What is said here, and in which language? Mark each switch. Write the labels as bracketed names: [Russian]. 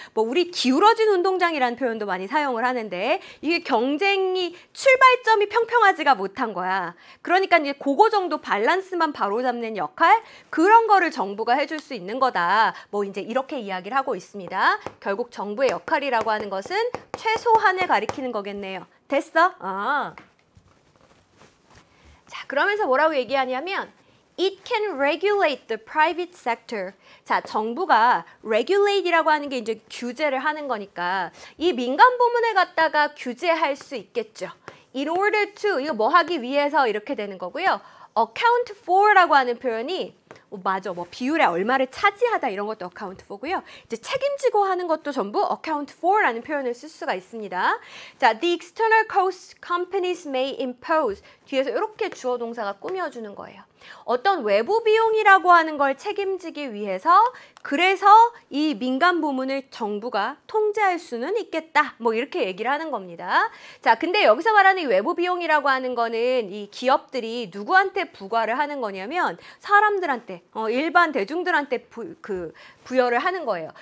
[Korean] 뭐 우리 기울어진 운동장이라는 표현도 많이 사용을 하는데 이게 경쟁이 출발점이 평평하지가 못한 거야. 그러니까 이제 그거 정도 밸런스만 바로잡는 역할, 그런 거를 정부가 해줄 수 있는 거다. 뭐 이제 이렇게 이야기를 하고 있습니다. 결국 정부의 역할이라고 하는 것은 최소한을 가리키는 거겠네요. 됐어? 자, 그러면서 뭐라고 얘기하냐면 [English] It can regulate the private sector. [Korean] 자, 정부가 regulate이라고 하는 게 이제 규제를 하는 거니까 이 민간 부문을 갖다가 규제할 수 있겠죠. [English] In order to, [Korean] 이거 뭐 하기 위해서 이렇게 되는 거고요. account for라고 하는 표현이 맞아. 뭐 비율에 얼마를 차지하다 이런 것도 account for고요. 이제 책임지고 하는 것도 전부 account for라는 표현을 쓸 수가 있습니다. [English] 자, the external cost companies may impose. [Korean] 뒤에서 이렇게 주어 동사가 꾸며주는 거예요. 어떤 외부 비용이라고 하는 걸 책임지기 위해서 그래서 이 민간 부문을 정부가 통제할 수는 있겠다. 뭐 이렇게 얘기를 하는 겁니다. 자, 근데 여기서 말하는 이 외부 비용이라고 하는 거는 이 기업들이 누구한테 부과를 하는 거냐면 사람들한테, 일반 대중들한테 부여를 하는 거예요.